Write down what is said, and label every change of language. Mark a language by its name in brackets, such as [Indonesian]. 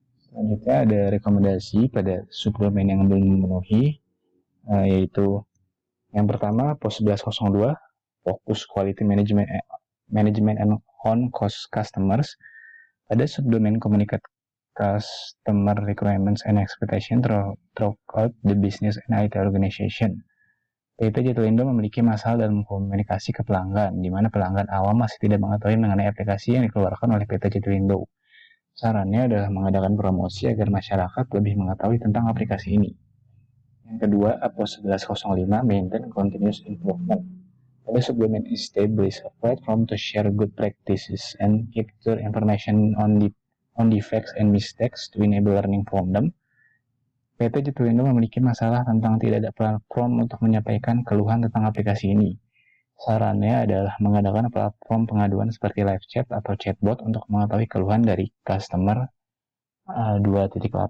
[Indonesian] Selanjutnya ada rekomendasi pada subdomain yang belum memenuhi, yaitu yang pertama APO 1102, fokus [English] quality management and on-cost customers. [Indonesian] Pada subdomain [English] communicate customer requirements and expectation throughout the business and IT organization. [Indonesian] PT Jatolindo memiliki masalah dalam komunikasi ke pelanggan, di mana pelanggan awam masih tidak mengetahui mengenai aplikasi yang dikeluarkan oleh PT Jatolindo. Sarannya adalah mengadakan promosi agar masyarakat lebih mengetahui tentang aplikasi ini. Yang kedua, APO 1105, [English] maintain continuous improvement. [Indonesian] Pada subdomain [English] establish a platform to share good practices and capture information on defects and mistakes to enable learning from them. [Indonesian] PT Jatolindo memiliki masalah tentang tidak ada platform untuk menyampaikan keluhan tentang aplikasi ini. Sarannya adalah mengadakan platform pengaduan seperti live chat atau chatbot untuk mengetahui keluhan dari customer 2.8.